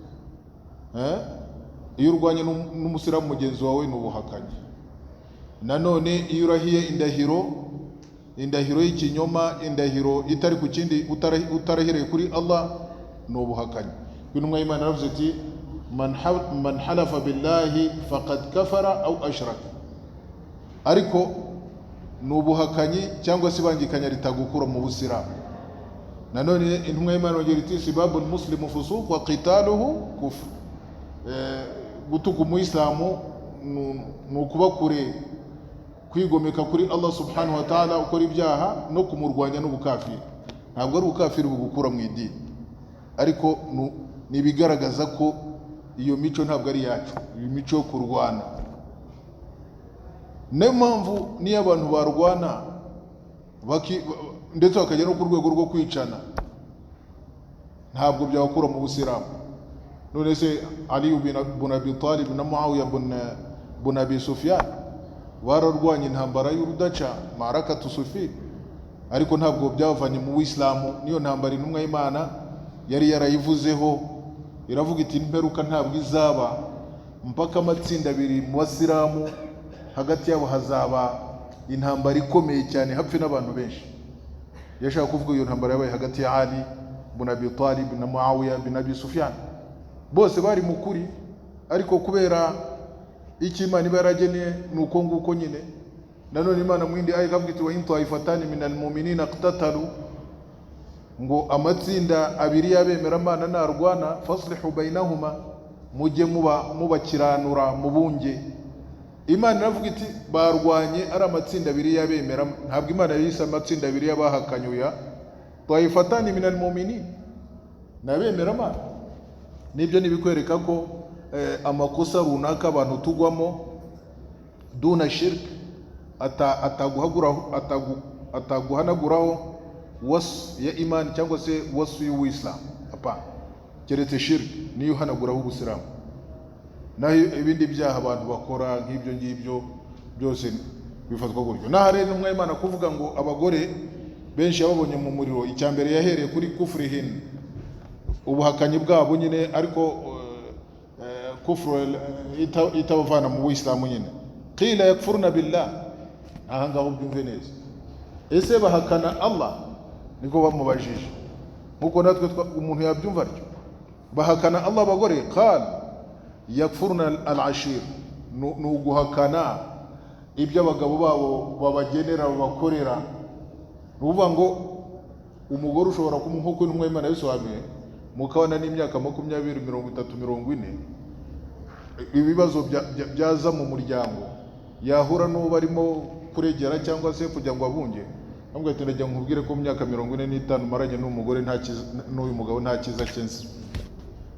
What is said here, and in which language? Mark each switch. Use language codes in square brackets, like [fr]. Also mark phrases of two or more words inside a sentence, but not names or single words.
[rw] Iyo urwanye n'umusiramu mugenzi wawe nubuhakanyi. Nanone iyo urahiye indahiro y'ikinyoma, indahiro itari ku kindi utarahiriye kuri Allah nubuhakanyi. Intumwa y'Imana yaravuze ati [ar] من حلف بالله فقد كفر أو أشرك. [rw] Ariko nubuhakanyi cyangwa se bangikanya ritagukura mu busiramu. Nanone intumwa y'Imana yongera iti [ar] سباب المسلم فسوق وقتاله كفر. [rw] Gutuka umuislamu nukuba kure kwigomeka kuri Allah subhanahu wa ta'ala ukora ibyaha no kumurwanya n'ubukafiri. Ntabwo ari ubukafiri bugukura mu idini, ariko nibigaragaza ko iyo mico ntabwo ari yacu, iyo mico yo kurwana. Niyo mpamvu niyo abantu barwana ndetse bakajya no ku rwego rwo kwicana ntabwo byakura mu busiramu. None se Ali ibn Abi Talib na Muawiya ibn Abi Sufyan bararwanye intambara y'urudaca [ar] معركة صفين, [rw] ariko ntabwo byavanye mu Islamu. Niyo ntambara intumwa y'Imana yari yarayivuzeho iravuga iti imperuka ntabwo izaba mpaka amatsinda abiri mu Basilamu hagati yabo hazaba intambara ikomeye cyane hapfe n'abantu benshi. Yashaka kuvuga iyo ntambara yabaye hagati ya Ali ibn Abi Talib na Muawiya ibn Abi Sufyan. Bose bari mukuri, ariko kubera iki Imana ibarageneye nuko nguko nyine. Nanone Imana mwindi ayi kavuga iti [ar] وإن طائفتان من المؤمنين اقتتلوا, [rw] ngo amatsinda abiri yabemera Imana narwana [ar] فأصلحوا بينهما, [rw] mujye mubakiranura mubunge. Imana iravuga iti barwanye ari amatsinda abiri yabemera. Ntabwo Imana yise amatsinda abiri y'abahakanyuya [ar] طائفتان من المؤمنين [rw] nabemera Imana. Nibyo nibikwereka ko amakosa runaka abantu tugwamo [ar] دون شرك [rw] ataguhanaguraho wasu ya imani cyangwa se wasu y'uwislam. Hapana, keretse shirk niyo uhanaguraho ubusiramu. Naho ibindi byaha abantu bakora nk'ibyo ngibyo byose bifatwa gutyo. Naho rero intumwa y'Imana kuvuga ngo abagore benshi yababonye mu muriro, icyambere yahereye kuri kufrihin, ubuhakanyi bwabo nyine, ariko kufru itabavana mu Islamu nyine. [ar] قيل يكفرن بالله, [rw] aha ngaho byumve neza. Ese bahakana Allah? Niko bamubajije, nkuko natwe umuntu yabyumva atyo. Bahakana Allah abagore? [ar] قال يكفرن العشير, [rw] nuguhakana ibyo abagabo babo babagenera babakorera. Nuvuga ngo umugore ushobora kumuhuko n'umwe Imana yisobanuye mukabana n'imyaka 20, 30, 40, ibibazo byaza mu muryango, yahura n'uwo barimo kuregera cyangwa se kugira ngo abunge, ntabwo atinajya nkubwire ko mu myaka 45 maranye n'umugore n'uyu mugabo nta kiza cyensi.